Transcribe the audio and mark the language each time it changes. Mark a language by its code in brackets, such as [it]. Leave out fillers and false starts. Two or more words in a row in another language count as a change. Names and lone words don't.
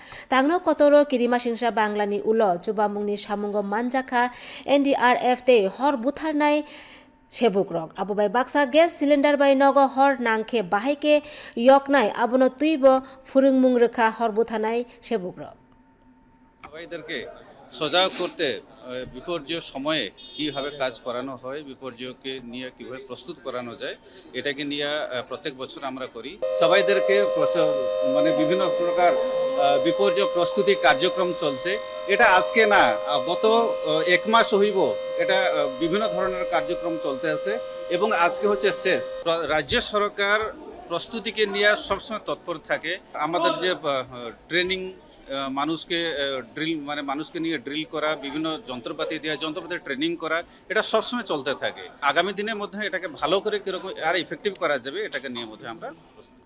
[trp] Tangno kotoro kirima singsa Bangla ni ulo chubamung ni samungo manjaka NDRF te hor butarnai sebukrok abo bai baksa [en] gas cylinder [trp] bai nogo hor nangkhe bahaike yoknai abono tuibo furungmung rekha hor buthanai sebukrok [bn] সবাইদেরকে সজাগ করতে বিপর্যয় সময়ে কিভাবে কাজ করানো হয় বিপর্যয়কে নিয়ে কিভাবে প্রস্তুত করানো যায় এটাকে নিয়ে প্রত্যেক বছর আমরা করি সবাইদেরকে মানে বিভিন্ন প্রকার বিপর্যয় প্রস্তুতি কার্যক্রম চলছে এটা আজকে না গত এক মাস হইব এটা বিভিন্ন ধরনের কার্যক্রম চলতে আছে এবং আজকে হচ্ছে শেষ রাজ্য সরকার প্রস্তুতিকে নিয়ে সবসময় তৎপর থাকে আমাদের যে ট্রেনিং মানুষকে ড্রিল মানে মানুষকে নিয়ে ড্রিল করা বিভিন্ন যন্ত্রপাতি দেওয়া যন্ত্রপাতি ট্রেনিং করা এটা সবসময় চলতে থাকে আগামী দিনের মধ্যে এটাকে ভালো করে কিরকম আর ইফেক্টিভ করা যাবে এটাকে নিয়ে মধ্যে আমরা